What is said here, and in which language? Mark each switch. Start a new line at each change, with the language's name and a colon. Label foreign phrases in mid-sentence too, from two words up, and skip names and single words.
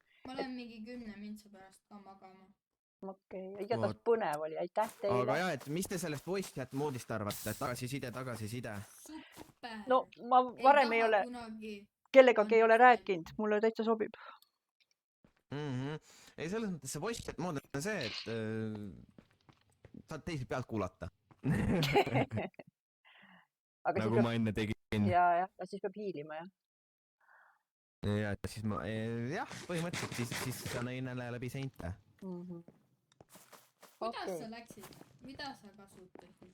Estonian: Ma olen mingi 10 mintsa pärast ka magama. Okei, igatahes põnev oli, aitäh teile. Aga jah, et mis te sellest
English: voice chat
Estonian: moodist arvate? Tagasiside. Super! No ma varem ei ole, kellegagi ei ole rääkinud, mulle täitsa sobib. Ei, selles mõttes see
English: voice chat
Estonian: mood on see, et saad teisi pealt kuulata. Nagu ma enne tegin. Ja siis peab hiilima, jah. Ja siis ma, jah, põhimõtteliselt siis sa näinele läbi seinte. Kuidas sa läksid? Mida sa kasutasid?